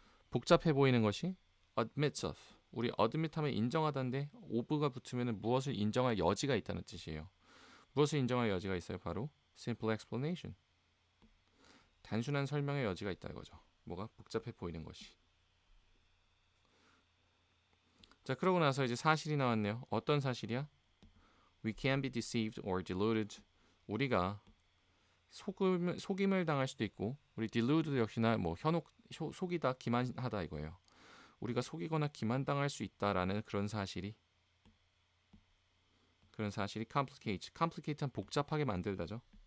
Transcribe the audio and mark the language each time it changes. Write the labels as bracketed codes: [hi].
[ko] 복잡해 보이는 것이 admits of, 우리 admit 하면 인정하다인데 of가 붙으면 무엇을 인정할 여지가 있다는 뜻이에요. 무엇을 인정할 여지가 있어요? 바로 simple explanation, 단순한 설명의 여지가 있다 이거죠. 뭐가 복잡해 보이는 것이. 자, 그러고 나서 이제 사실이 나왔네요. 어떤 사실이야? [en] We can be deceived or deluded. [ko] 우리가 속임을 당할 수도 있고, 우리 delude 역시나 뭐 속이다, 기만하다 이거예요. 우리가 속이거나 기만당할 수 있다라는 그런 사실이 complicate한 복잡하게 만들다죠.